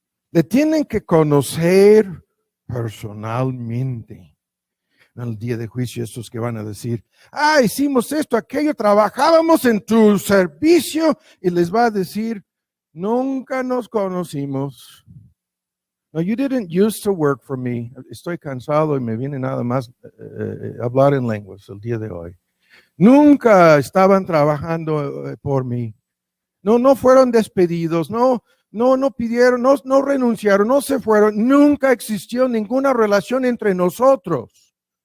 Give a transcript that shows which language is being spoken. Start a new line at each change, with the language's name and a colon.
Spanish: Le tienen que conocer personalmente. En el día de juicio, estos que van a decir, hicimos esto, aquello, trabajábamos en tu servicio, y les va a decir, nunca nos conocimos.
English: No, you didn't used to work for me.
Spanish: Estoy cansado y me viene nada más hablar en lenguas el día de hoy. Nunca estaban trabajando por mí. No fueron despedidos, no pidieron, no renunciaron, no se fueron. Nunca existió ninguna relación entre nosotros.